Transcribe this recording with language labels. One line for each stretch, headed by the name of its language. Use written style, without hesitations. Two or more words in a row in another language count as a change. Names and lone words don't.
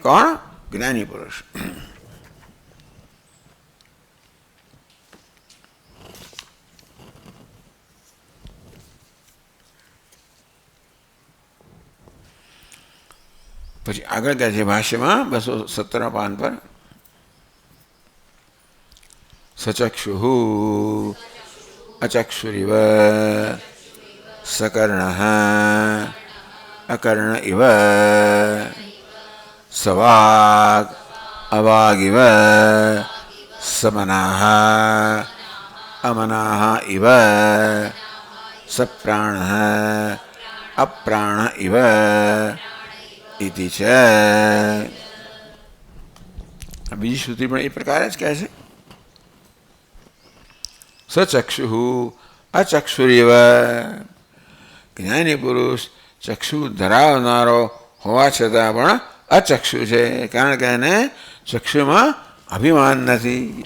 Gujarati: કોણ? જ્ઞાની પુરુષ. પછી આગળ કહે છે ભાષ્યમાં 217 પાન પર
Sanskrit: સચક્ષુઃ અચક્ષુરિવ सकर्णः अकर्ण इव सवाग अवागिव समनाः अमनाः इव सप्राणः अप्राण इव इति च.
Gujarati: બીજી શ્રુતિ પણ એ પ્રકારે જ કહે છે.
Sanskrit: સચક્ષુઃ અચક્ષુરિવ.
Gujarati: જ્ઞાની પુરુષ ચક્ષુ ધરાવનારો હોવા છતાં પણ અચક્ષુ છે, કારણ કે એને ચક્ષુમાં અભિમાન નથી.